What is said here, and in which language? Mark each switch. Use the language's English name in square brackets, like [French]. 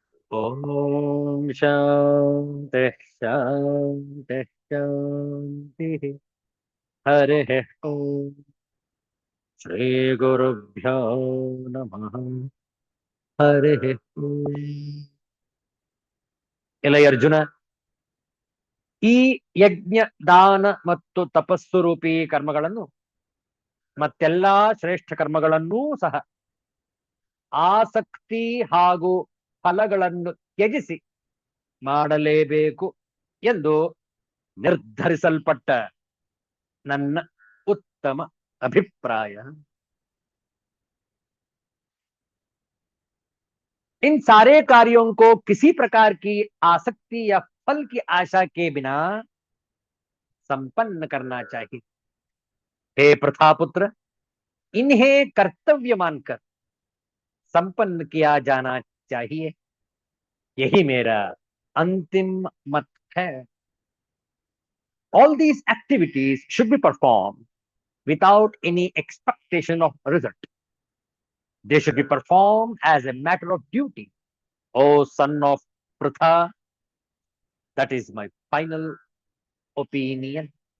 [Sanskrit] ॐ शान्तिः शान्तिः शान्तिः। हरिः ॐ श्रीगुरुभ्यो नमः। हरिः ॐ। [Kannada] ಎಲೈ ಅರ್ಜುನ, ಈ ಯಜ್ಞ ದಾನ ಮತ್ತು ತಪಸ್ಸು ರೂಪಿ ಕರ್ಮಗಳನ್ನು ಮತ್ತೆಲ್ಲಾ ಶ್ರೇಷ್ಠ ಕರ್ಮಗಳನ್ನೂ ಸಹ ಆಸಕ್ತಿ ಹಾಗೂ ಫಲಗಳನ್ನು ತ್ಯಜಿಸಿ ಮಾಡಲೇಬೇಕು ಎಂದು ನಿರ್ಧರಿಸಲ್ಪಟ್ಟ ನನ್ನ [Hindi] उत्तम अभिप्राय। इन सारे कार्यों को किसी प्रकार की आसक्ति या फल की आशा के बिना संपन्न करना चाहिए। हे प्रथापुत्र, इन्हें कर्तव्य मानकर संपन्न किया जाना चाहिए, यही मेरा अंतिम मत है। [English] All these activities should be performed without any expectation of result. They should be performed as a matter of duty. O son of Pritha, that is my final opinion.